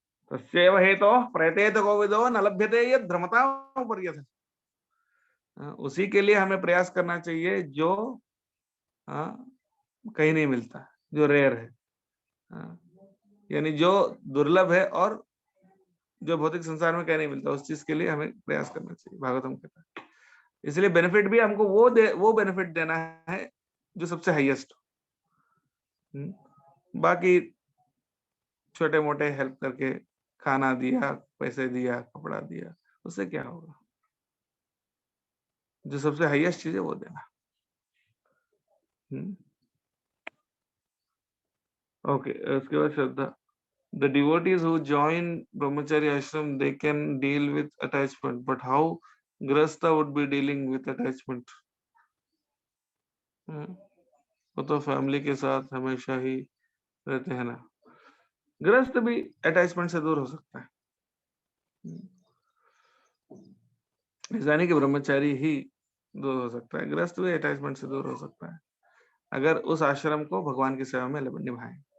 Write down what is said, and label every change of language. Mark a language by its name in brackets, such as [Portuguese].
[Sanskrit] तस्यैव हेतोः प्रयतेत कोविदो न लभ्यते यद् ध्रुमतामुपर्यथ। [Hindi] उसी के लिए हमें प्रयास करना चाहिए जो कहीं नहीं मिलता, जो रेयर है, यानी जो दुर्लभ है और जो भौतिक संसार में कहीं नहीं मिलता, उस चीज के लिए हमें प्रयास करना चाहिए, भागवतम कहता है। इसलिए बेनिफिट भी हमको वो बेनिफिट देना है जो सबसे हाईएस्ट हो। बाकी छोटे मोटे हेल्प करके, खाना दिया, पैसे दिया, कपड़ा दिया, उससे क्या होगा? जो सबसे हाईएस्ट चीज है वो देना। ओके, उसके बाद श्रद्धा। [English] The devotees who join brahmacharya ashram, they can deal with attachment, but how grahastha would be dealing with attachment? [Hindi] वो तो फैमिली के साथ हमेशा ही रहते हैं ना। गृहस्थ भी अटैचमेंट से दूर हो सकता है, ऐसा नहीं कि ब्रह्मचारी ही दूर हो सकता है, गृहस्थ भी अटैचमेंट से दूर हो सकता है अगर उस आश्रम को भगवान की सेवा में निभाएं।